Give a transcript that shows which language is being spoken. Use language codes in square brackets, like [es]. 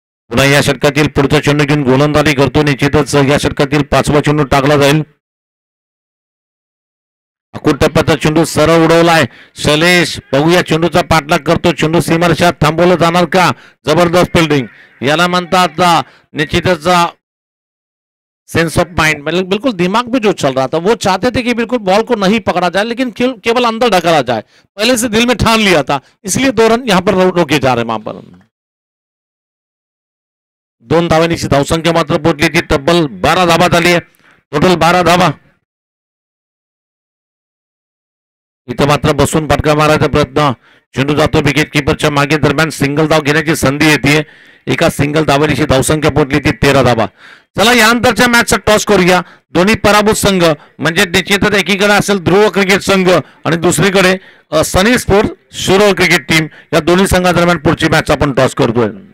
[mr] पुन्हा या षटकातील पुढचा चेंडू घेऊन गोलंदाजी करतो. निश्चितच या षटकातील 5वा चेंडू टाकला जाईल. अकुट टप्प्याचा चेंडू सरळ उडवलाय. शैलेश बघूया चेंडूचा पाठलाग करतो. चेंडू सीमारेषात थांबवलं जाणार का? जबरदस्त फिल्डिंग याला म्हणतात. [hi] निश्चितच सेंस ऑफ माइंड मतलब बिल्कुल दिमाग में जो चल रहा था वो चाहते थे कि बिल्कुल बॉल को नहीं पकड़ा जाए लेकिन केवल अंदर ढकला जाए. पहले से दिल में ठान लिया था इसलिए 2 रन यहां पर रोके जा रहे हैं. वहां पर [mr] 2 धावांची धावसंख्या मात्र पोहोचली ती तब्बल 12 धावा झाली आहे. टोटल 12 धावा. इथं मात्र बसून फटका मारायचा प्रयत्न. चेंडू जातो विकेट कीपरच्या मागे. दरम्यान सिंगल धाव घेण्याची संधी येते. एका सिंगल धावेची धावसंख्या पोहोचली ती 13 धावा. चला यानंतरच्या मॅचचा टॉस करूया. दोन्ही पराभूत संघ म्हणजे निश्चितच एकीकडे असेल ध्रुव क्रिकेट संघ आणि दुसरीकडे सनी स्पोर्ट्स शिरोळ क्रिकेट टीम. या दोन्ही संघादरम्यान पुढची मॅच आपण टॉस करतोय.